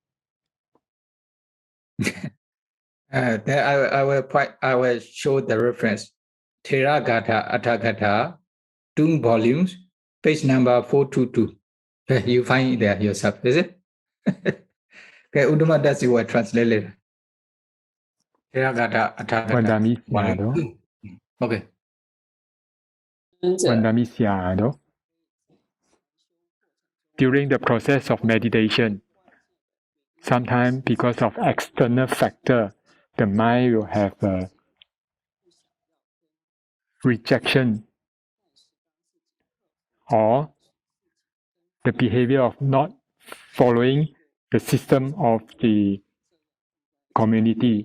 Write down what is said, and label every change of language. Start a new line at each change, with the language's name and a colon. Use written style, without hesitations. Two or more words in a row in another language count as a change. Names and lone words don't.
English: I will show the reference. Thera gatha, Atha gatha, 2 volumes, page number 422. You find it there yourself, is it? Okay, Uddhama Das will translate later. Thera gatha, Atha gatha.
Pali: Vandami Sayadaw.
English: Okay.
Pali: Vandami Sayadaw.
English: During the process of meditation, sometimes because of external factor, the mind will have a rejection or the behavior of not following the system of the community.